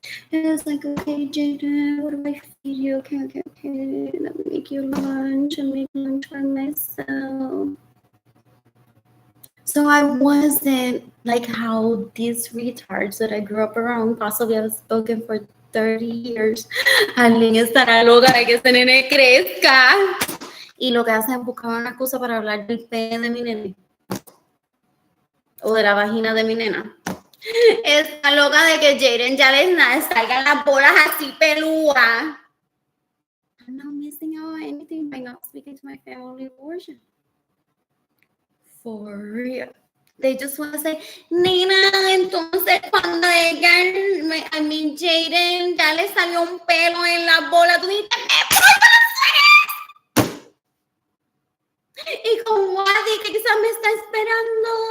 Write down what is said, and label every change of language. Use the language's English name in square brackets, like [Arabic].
[English] And it's like, okay, Jaden, what do I feed you? Okay. Let me make you lunch and make lunch for myself. So I wasn't like how these retards that I grew up around possibly have spoken for 30 years. [Spanish] Alguien estará loca de que ese nene crezca. Y lo que hacen es buscar una excusa para hablar del pene de mi nene. O de la vagina de mi nena. Está loca de que Jaden ya les salgan las bolas así pelúas. [English] I'm not missing out on anything by not speaking to my family abortion. For real. They just want to say, [Spanish] Nina, entonces cuando ella, Jaden, ya le salió un pelo en la bola, tú dices, ¿qué puedo hacer? Y con Wadi, que quizás me está esperando.